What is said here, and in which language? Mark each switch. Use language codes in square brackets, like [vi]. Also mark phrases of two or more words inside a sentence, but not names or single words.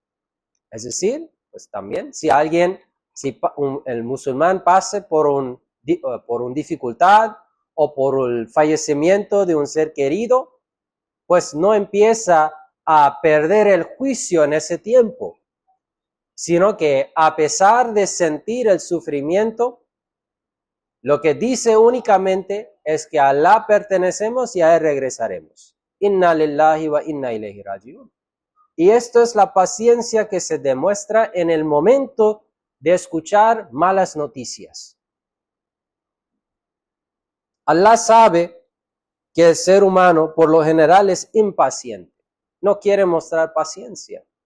[es] Es decir, pues también si el musulmán pase por un por una dificultad o por el fallecimiento de un ser querido, pues no empieza a perder el juicio en ese tiempo, sino que a pesar de sentir el sufrimiento, lo que dice únicamente es que a Allah pertenecemos y a Él regresaremos. [ar] إنا لله وإنا إليه راجعون. [es] Y esto es la paciencia que se demuestra en el momento de escuchar malas noticias. Allah sabe que el ser humano por lo general es impaciente, no quiere mostrar paciencia.